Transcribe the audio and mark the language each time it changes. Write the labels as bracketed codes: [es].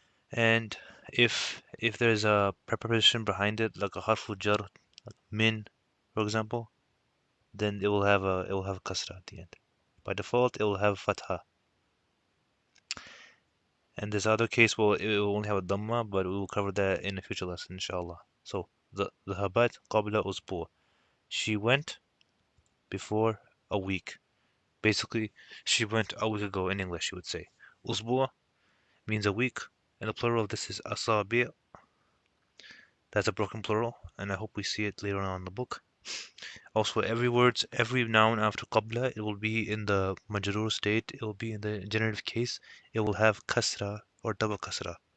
[en] And if there's a preposition behind it, like a harfu jar, like min, for example, then it will have kasra at the end. By default, it will have fatha. And this other case it will only have a dhamma, but we will cover that in a future lesson, inshallah. [ar] So the ذهبت قبل أسبوع. [en] She went before a week. Basically, she went a week ago in English, you would say. أسبوع means a week, and the plural of this is أصابع. That's a broken plural, and I hope we see it later on in the book. Also, every noun after qabla, it will be in the majroor state, it will be in the generative case, it will have kasra or double kasra.